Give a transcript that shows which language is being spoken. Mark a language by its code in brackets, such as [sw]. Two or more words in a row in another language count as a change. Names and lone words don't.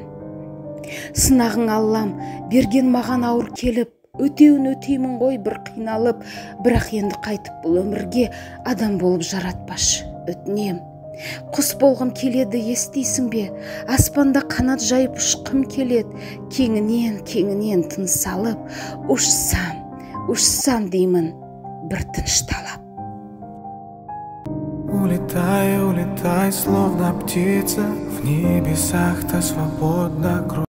[kk] Сынағың Аллам берген маған ауыр келіп, өтеуін өтеймін ғой бір қиналып, бірақ енді қайтып бұл өмірге адам болып жаратпашы, өтінем. Құс болғым келеді, естисің бе? Аспанда қанат жайып ұшқым келеді, кеңінен тыныс алып, ұшсам деймін, бір тынышталап. [ru] Улетай, улетай, словно птица, в небесах ты свободна.